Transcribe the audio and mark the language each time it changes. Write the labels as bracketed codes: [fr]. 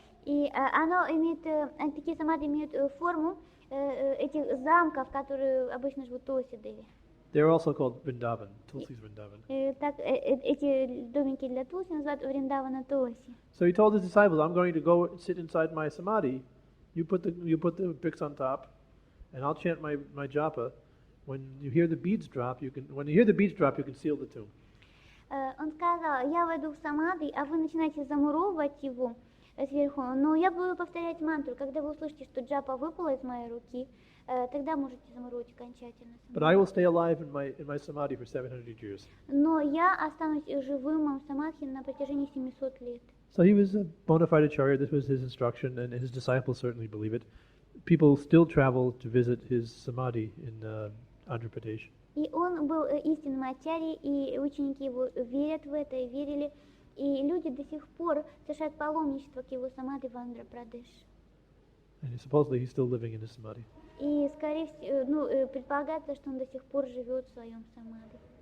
[ru] И такие самадhi имеют форму этих замков, которые обычно живут Tulsi Devi. [en] They're also called Vrindavan, Tulsi's Vrindavan. [ru] Эти домики для Тулси называют Вриндавана Тулси. [en] So he told his disciples, I'm going to go sit inside my samadhi. You put the bricks on top, and I'll chant my japa. When you hear the beads drop, you can seal the tomb. [ru] Он сказал, я войду в самадhi, а вы начинаете замуровывать его сверху, но я буду повторять мантру. Когда вы услышите, что джапа выпала из моей руки, тогда можете замуровать окончательно. [en] But I will stay alive in my samadhi for 700 years. [ru] Но я останусь живым в самадхи на протяжении 700 лет. [en] So he was a bona fide acharya. This was his instruction, and his disciples certainly believe it. People still travel to visit his samadhi in Andhra Pradesh. [ru] И он был истинным ачарьей, и ученики его верят в это и верили. И люди до сих пор совершают паломничество к его самадhi в Андхра-Прадеш. [en] And supposedly he's still living in his samadhi. [ru] И, скорее всего, предполагается, что он до сих пор живет в своем самадhi.